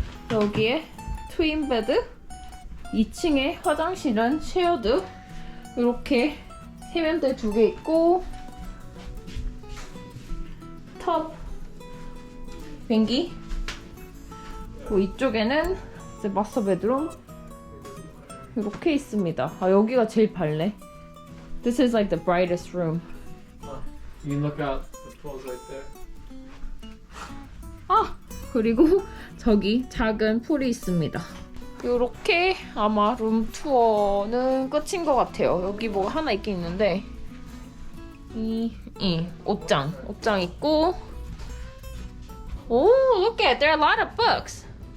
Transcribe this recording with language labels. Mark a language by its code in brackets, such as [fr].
[ko] 여기에 트윈 베드 2층에 화장실은 쉐어드 이렇게 세면대 2개 있고 텁 변기 그리고 이쪽에는 이제 마스터 베드룸 이렇게 있습니다. 아 여기가 제일 밝네. [en] This is like the brightest room. You can look out the pool's right there. [ko] 아 그리고 저기 작은 풀이 있습니다. 요렇게 아마 룸 투어는 끝인 것 같아요. 여기 뭐 하나 있긴 있는데 이 옷장 있고 오 [en] look at there are a lot of books.